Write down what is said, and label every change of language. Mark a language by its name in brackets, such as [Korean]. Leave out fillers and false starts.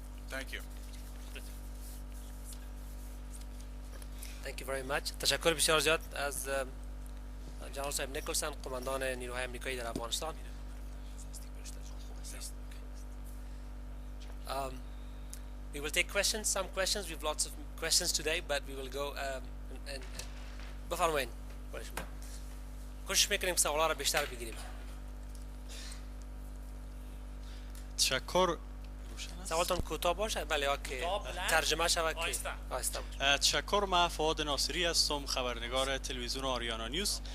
[English] Thank you. Thank you very much. [Persian] تشکر بسیار زیاد از جنرال صاحب نیکلسون، قماندان نیروهای آمریکایی در افغانستان. [English] We will take questions, some questions. We have lots of questions today, but we will go and [Persian] بفرمایید. کوشش میکنیم سوالا را بیشتر بگیریم. تشکر. سوالتون کوتاه باشه، بله یا که ترجمه شود که آهسته باشه. تشکر. من فؤاد ناصری هستم، خبرنگار تلویزیون آریانا نیوز.